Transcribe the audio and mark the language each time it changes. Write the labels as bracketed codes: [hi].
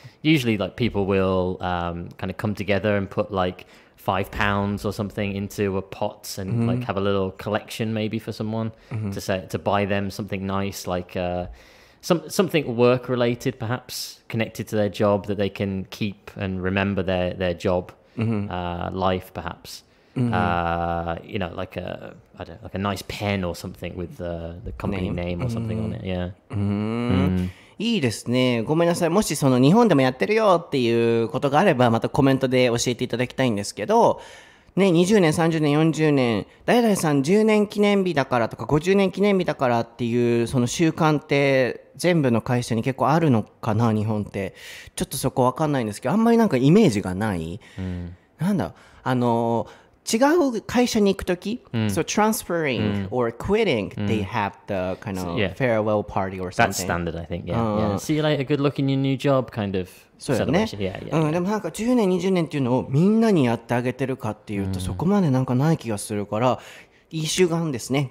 [en] Usually like people will kind of come together and put like £5 or something into a pot and like have a little collection maybe for someone to buy them something nice, like something work related, perhaps connected to their job that they can keep and remember their job life, perhaps. You know, like a nice pen or something with the company name or something on it. Yeah. [ja] いいですね。ごめんなさい。もしその日本でもやってるよっていうことがあれば、またコメントで教えていただきたいんですけど、ね、20年、30年、40年、誰々さん10年記念日だからとか50年記念日だからっていうその習慣って全部の会社に結構あるのかな、日本って。ちょっとそこわかんないんですけど、あんまりなんかイメージがない。なんだ、違う会社に行くとき、 [en] so transferring or quitting, they have the kind of farewell party or something. That's standard, I think. Yeah. See you later, good luck in your new job, kind of celebration. Yeah. [ja] でもなんか10年、20年っていうのをみんなにやってあげてるかっていうと、そこまでなんかない気がするから、いい習慣ですね。